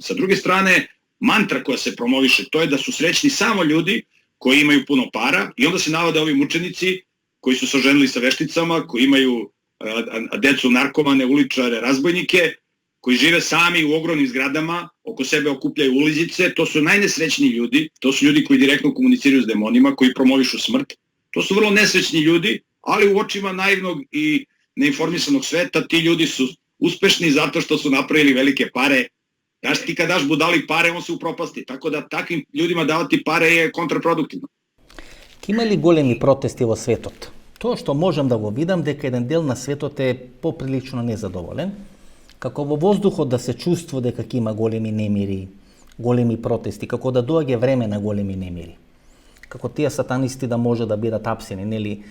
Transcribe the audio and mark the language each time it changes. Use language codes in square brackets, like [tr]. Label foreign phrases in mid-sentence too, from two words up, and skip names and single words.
[sr] Sa druge strane, mantra koja se promoviše, to je da su srećni samo ljudi koji imaju puno para i onda se navode ovi mučenici koji su se oženili sa vešticama, koji imaju decu narkomane, uličare, razbojnike, koji žive sami u ogromnim zgradama, oko sebe okupljaju ulizice, to su najnesrećniji ljudi, to su ljudi koji direktno komuniciraju s demonima, koji promovišu smrt. To su vrlo nesrećni ljudi, ali u očima naivnog i neinformisanog sveta ti ljudi su uspešni zato što su napravili velike pare. Znaš, ti kad daš budali pare, on se upropasti, tako da takvim ljudima davati pare je kontraproduktivno. [mk] Има ли големи протести во светот? Тоа што можам да го видам дека еден дел на светот е поприлично незадоволен, како во воздухот да се чувствува дека ќе има големи немири, големи протести, како да доаѓа време на големи немири. Како тие сатанисти да може да бидат апсени, нели?